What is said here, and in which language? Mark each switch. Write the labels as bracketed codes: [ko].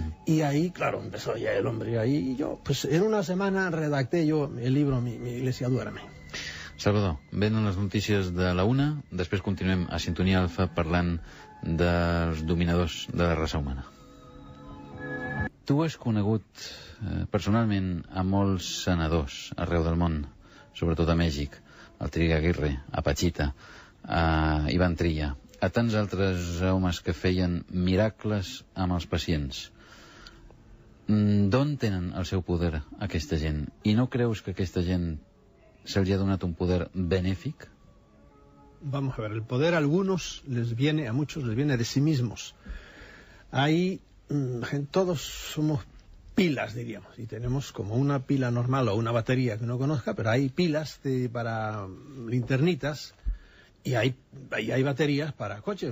[es] Y ahí, claro, empezó ya el hombre, y ahí yo, pues en una semana redacté yo el libro Mi Iglesia Duerme. [ca] Salvador, venen les notícies de la 1, després continuem a Sintonia Alfa parlant dels dominadors de la raça humana. Tu has conegut personalment a molts senadors arreu del món, sobretot a Mèxic, al Tigre Aguirre, a Pachita, a Ivan Trilla, a tants altres homes que feien miracles amb els pacients. D'on tenen el seu poder aquesta gent? I no creus que aquesta gent se'ls ha donat un poder benèfic? [es] Vamos a ver, el poder a muchos les viene de sí mismos. Hay, todos somos pilas, diríamos, y tenemos como una pila normal o una batería que uno conozca, pero hay pilas para linternitas y hay baterías para coches.